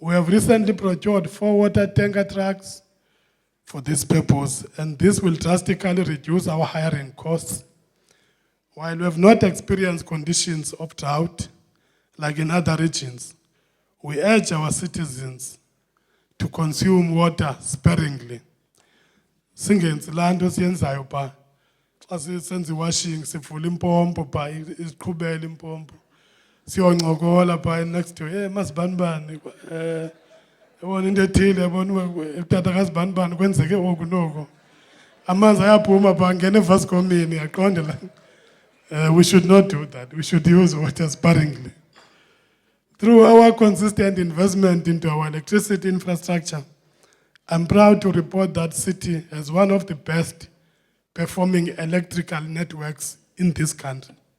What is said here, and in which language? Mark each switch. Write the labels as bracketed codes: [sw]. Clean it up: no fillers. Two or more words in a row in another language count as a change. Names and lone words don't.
[en] We have recently procured 4 water tanker trucks for this purpose, and this will drastically reduce our hiring costs. While we have not experienced conditions of drought like in other regions, we urge our citizens to consume water sparingly. [xh] Singenzi laa nto siyenzayo phaa xa senza iwashing sivula impompo phaa iqhubele impompo siyoncokola phaa [en] next to [xh] masibanibani yabona into ethile yabona utata kasibanibani kwenzeke oku noku amanzi ayaphuma phaa ngena evaskomini yaqonde la. [en] We should not do that. We should use water sparingly. Through our consistent investment into our electricity infrastructure, I'm proud to report that City has one of the best performing electrical networks in this country.